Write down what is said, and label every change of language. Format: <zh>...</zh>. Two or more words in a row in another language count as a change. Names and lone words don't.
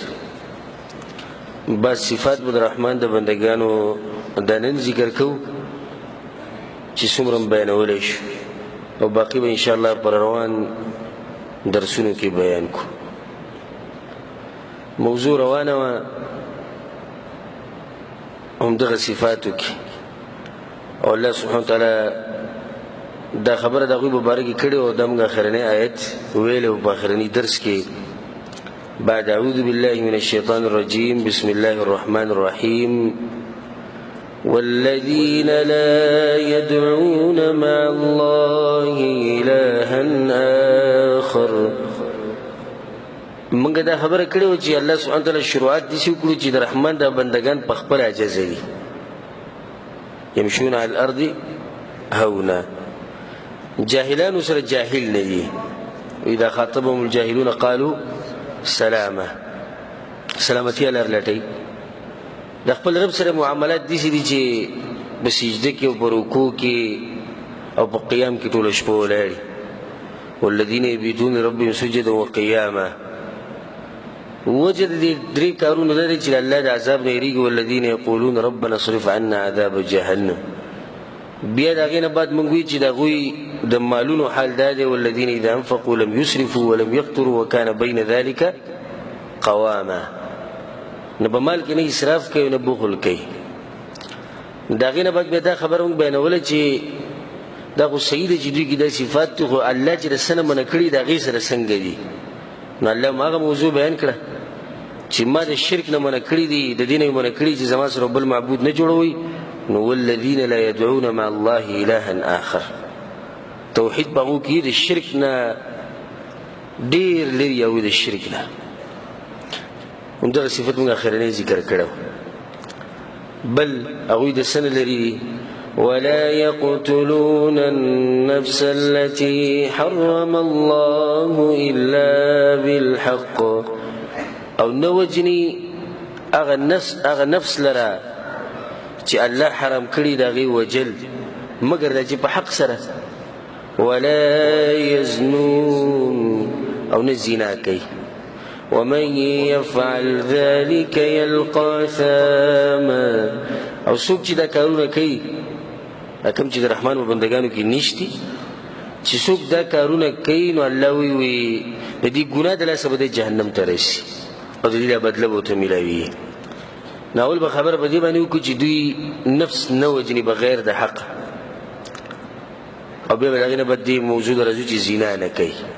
<ps>بعض صفات به د رحمان د بندگانو دا نن ذکر کوو چې څومره م بیانولی شو، او باقي به انشاءالله پر روان درسونو کې بیان کو. موضوع روانه وه همدغه صفاتو کې، او</ps> <ar>الله سبحانه وتعالی</ar> <ps>دا خبره د هغوی په باره کې کړې وه. دا موږ اخرنی آیت ویلی و په اخرني درس کې.</ps> <ar>بعد أعوذ بالله من الشيطان الرجيم بسم الله الرحمن الرحيم والذين لا يدعون مع الله إلها آخر.</ar> <ps>منګه دا خبره کړې وه چې</ps> <ar>الله سبحانه وتعالی</ar> <ps>شروعات داسې وکړو چې د رحمان دا بندگان په خپل عجزه دي،</ps> <ar>يمشون على الأرض هونا.</ar> <ps>جاهلانو سره جاهل نه دي،</ps> <ar>وإذا خاطبهم الجاهلون قالوا سلامه،</ar> <ps>سلامتی لر لټي. د خپل رب سره معاملات داسې دي چې په سجده کې او په رکوع کې او په قیام کې ټوله شپه ولاړي.</ps> <ar>والذین یبیتون ربهم سجدا وقیاما.</ar> <ps>وجه د دې درې کارونه دا دی چې الله د عذاب نه یېرېږي.</ps> <ar>والذین یقولون ربنا اصرف عنا عذاب جهنم.</ar> <ps>بیا د هغې نه بعد موږ وایو چې د هغوی د مالونو حال دا دی</ps> <ar>والذین اذا انفقوا لم یسرفوا ولم یقتروا وکان بین ذلک قواما.</ar> <ps>نه په مال کې نه اسراف کوي نه بخل کوي. د هغې نه بعد بیا دا خبره موږ بیانوله چې دا خو صحیح ده چې دوی کې دا صفات دي، خو الله چې د څه نه منع کړي د هغې سره څنګه دي. نو الله هم هغه موضوع بیان کړه چې ما د شرک نه منع کړي دي، د دې نه یې منع کړي چې زما سره بل معبود نه جوړوئ.</ps> <ar>نو والذین لا يدعون مع الله إلها آخر.</ar> <ps>توحید په هغو کې د شرک نه ډېر لرې او د شرک نه. همدغه صفت موږ اخرنی ذکر کړی. بل هغوی د څه نه لري؟</ps> <ar>ولا يقتلون النفس التي حرم الله إلا بالحق.</ar> <ps>او نه وجني هغه نفس لره چې الله حرام کړي د هغې وجل مګر دا چې په حق سره.</ps> <ar>ولا يزنون،</ar> <ps>او نه زنا کوي.</ps> <ar>ومن يفعل ذلك يلقى ثاما.</ar> <ps>او څوک چې دا کارونه کوي، دا کوم چې د رحمان په بندګانو کې نشتي، چې څوک دا کارونه کوي نو الله وی د دې ګناه د لاسه به د جهنم ته رسي او د دې بدله به ورته میلاوي. ناول به خبره په دې باندې وکړو چې دوی نفس نه وجني بغیر د حق، او بیا به د هغې نه بعد دې موضوع ته راځو چې زنا نه کوي.</ps>